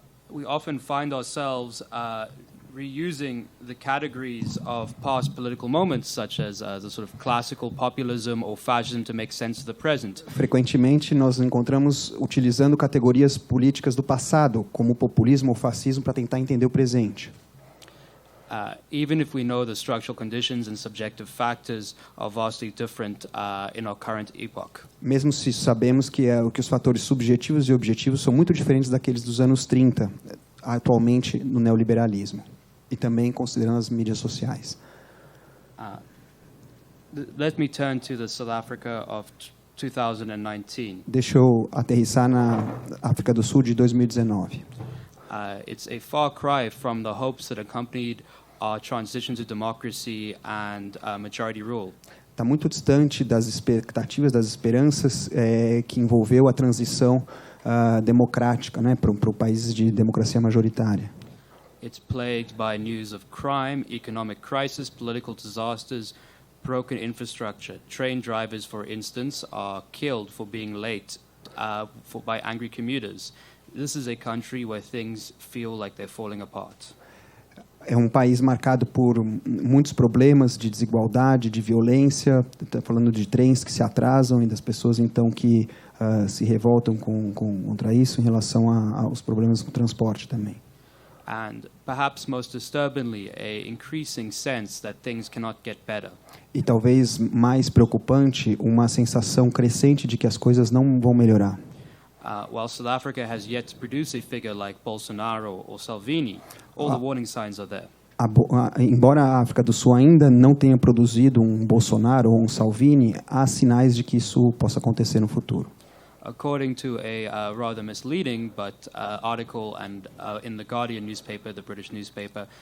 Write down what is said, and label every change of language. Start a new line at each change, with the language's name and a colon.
English: We often find ourselves reusing the categories of past political moments, such as the sort of classical populism or fascism, to make sense of the present.
Portuguese: Frequentemente, nós encontramos utilizando categorias políticas do passado, como o populismo ou fascismo, para tentar entender o presente.
English: Even if we know the structural conditions and subjective factors are vastly different in our current epoch.
Portuguese: Mesmo se sabemos que os fatores subjetivos e objetivos são muito diferentes daqueles dos anos 30, atualmente no neoliberalismo. E também considerando as mídias sociais.
English: Let me turn to the South Africa of 2019.
Portuguese: Deixa eu aterrissar na África do Sul de 2019.
English: It's a far cry from the hopes that accompanied our transition to democracy and majority rule.
Portuguese: Está muito distante das expectativas, das esperanças que envolveu a transição democrática, né, para países de democracia majoritária.
English: It's plagued by news of crime, economic crisis, political disasters, broken infrastructure. Train drivers, for instance, are killed for being late by angry commuters. This is a country where things feel like they're falling apart.
Portuguese: É um país marcado por muitos problemas de desigualdade, de violência. Está falando de trens que se atrasam e das pessoas então que se revoltam contra isso em relação aos problemas com o transporte também.
English: And perhaps most disturbingly, a increasing sense that things cannot get better.
Portuguese: E talvez mais preocupante, uma sensação crescente de que as coisas não vão melhorar.
English: While South Africa has yet to produce a figure like Bolsonaro or Salvini, all the warning signs are there.
Portuguese: Embora a África do Sul ainda não tenha produzido um Bolsonaro ou um Salvini, há sinais de que isso possa acontecer no futuro.
English: According to a rather misleading article in the Guardian newspaper, the British newspaper,